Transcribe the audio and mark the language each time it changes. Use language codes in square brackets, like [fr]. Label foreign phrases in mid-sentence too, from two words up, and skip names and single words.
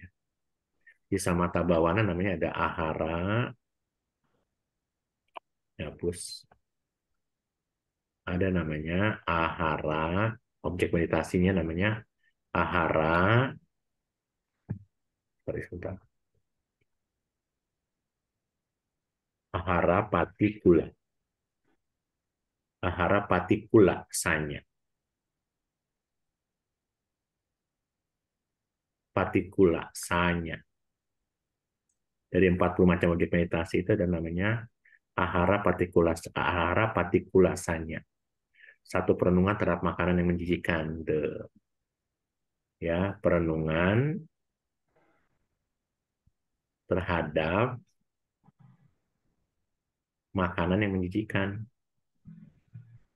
[id] Di [pi] Samatha Bhawana [id] namanya ada ahara, ya, plus ada namanya ahara, objek meditasinya namanya ahara, sorry, sebentar, [pi] ahara patikula, ahara patikula sanya, patikula sanya. [id] Dari 40 macam objek meditasi itu ada namanya [pi] ahara patikula sanya. [id] Satu perenungan terhadap makanan yang menjijikan. Ya, perenungan terhadap makanan yang menjijikan.